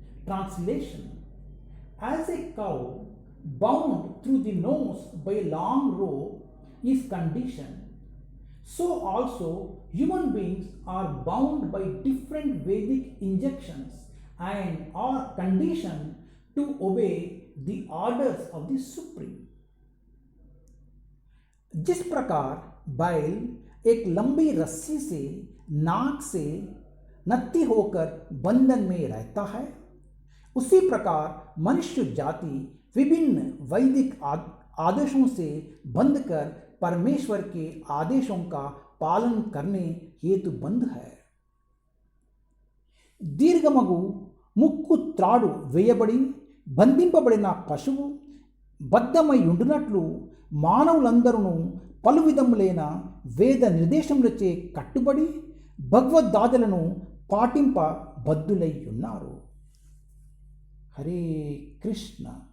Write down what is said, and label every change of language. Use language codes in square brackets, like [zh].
[en] Translation: as a cow bound through the nose by a long rope is conditioned, so also human beings are bound by different Vedic injunctions and are conditioned to obey the orders of the Supreme. [hi] जिस प्रकार बैल एक लंबी रस्सी से नाक से नत्थी होकर बंधन में रहता है, उसी प्रकार मनुष्य जाति विभिन्न वैदिक आदेशों से बंधकर परमेश्वर के आदेशों का पालन करने हेतु बंध है. [te] దీర్ఘమగు ముక్కు త్రాడు వేయబడి బంధింపబడిన పశువు బద్ధమై ఉండునట్లు మానవులందరూ పలు విధములైన వేద నిర్దేశములచే కట్టుబడి భగవద్దాదులను పాటింప బద్ధులై ఉన్నారు. హరే కృష్ణ.